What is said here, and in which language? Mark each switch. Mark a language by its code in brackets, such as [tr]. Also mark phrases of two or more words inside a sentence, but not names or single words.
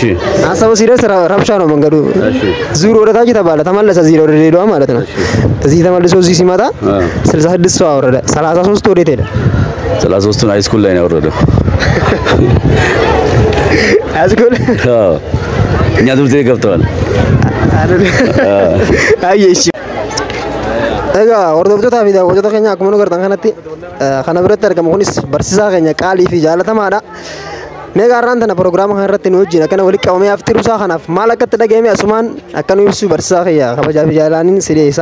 [am] አሰበ ሲደርስ ረብሻ ነው መንገዱ። እሺ ዙሩ ወደ ታች ተባለ ተመለሰ እዚህ ወደ ድሬዳዋ ማለት ነው። እዚህ ተመልሶ እዚህ ሲመጣ 66 ሰው አወረደ። 33 ወዴት ሄደ? 33ን ሃይስኩል ላይ ነው ያወረደው። ሃይስኩል? አዎ እኛ ትምህርት ቤት ገብተዋል። [om] አየሽ egaa hordoftoota fi daawwattoota keenya akkuma nu gartan kanatti kana biratti argamu kunis barsiisaa keenya qaalii fi jaalatamaadha. mee gaarraan tana proogiraama kana irratti nu wajjin akkana walitti qabamee aftiru isaa kanaaf maal akkatti dhagahame asumaan akkanu ibsu barsiisaa kiyya kabajaa fi jaalaniin si dhiyeessa.